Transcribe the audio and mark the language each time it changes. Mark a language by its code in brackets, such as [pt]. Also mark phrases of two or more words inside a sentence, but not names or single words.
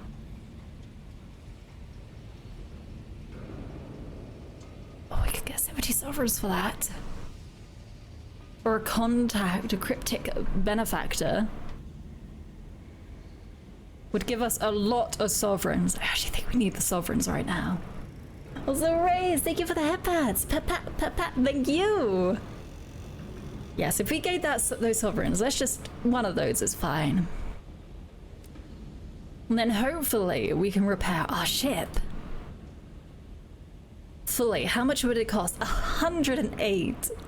[en] Oh, we could get 70 sovereigns for that. Or contact a cryptic benefactor. Would give us a lot of sovereigns. I actually think we need the sovereigns right now. Also, Rays, thank you for the headpads. Pat, pat, pat, pat, thank you. Yes, if we get those sovereigns, let's just, one of those is fine. And then hopefully we can repair our ship. Fully, how much would it cost? 108.